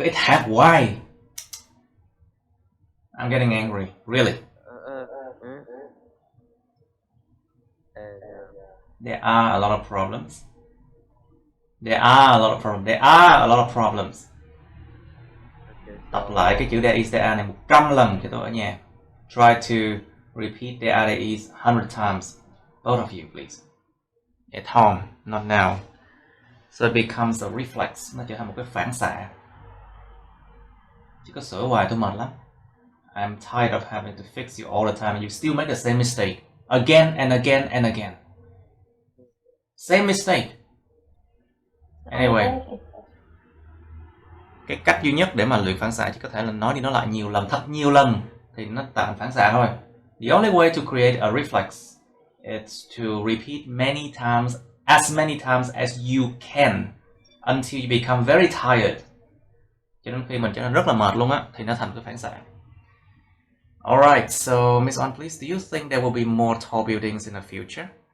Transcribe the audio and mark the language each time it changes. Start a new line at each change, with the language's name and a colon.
English: It have why? I'm getting angry. Really? and There are a lot of problems. There are a lot of problems. There are a lot of problems. okay,
Vietnamese: Đọc
English: so
Vietnamese: lại cái chữ
English: there is there are
Vietnamese: này 100 lần cho tôi ở nhà.
English: Try to repeat there is 100 times. Both of you, please. At home, not now. So it becomes a reflex.
Vietnamese: Nó trở thành một cái phản xạ. Chứ có sửa hoài tôi mệt lắm.
English: I'm tired of having to fix you all the time and you still make the same mistake. Again and again and again. Same mistake. Anyway.
Vietnamese: Cái cách duy nhất để mà luyện phản xạ chỉ có thể là nói đi nói lại nhiều lần, thật nhiều lần thì nó tạo thành phản xạ thôi.
English: The only way to create a reflex is to repeat as many times as you can until you become very tired.
Vietnamese: Cho đến khi mình trở nên rất là mệt luôn á thì nó thành cái phản xạ.
English: Alright, so Miss On, please, do you think there will be more tall buildings in the future?